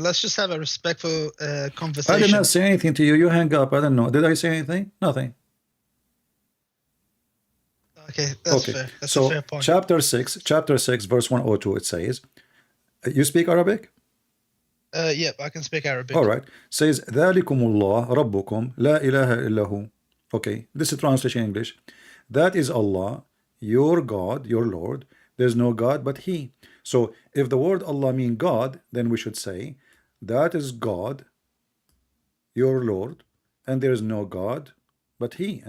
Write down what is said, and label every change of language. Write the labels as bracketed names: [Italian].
[English] Let's just have a respectful I conversation. did not say anything to you. You hang up. I don't know. Did I say anything? Nothing. Okay, that's fair. That's a fair point. Chapter 6, verse 102, it says, you speak Arabic? Yep, I can speak Arabic. All right. [Arabic] Says, ذَلِكُمُ اللَّهُ رَبُّكُمْ لَا إِلَهَ إِلَّا هُ. [English] Okay, this is translation English. That is Allah, your God, your Lord. There's no God but He. So if the word Allah means God, then we should say, that is God, your Lord, and there is no God but He.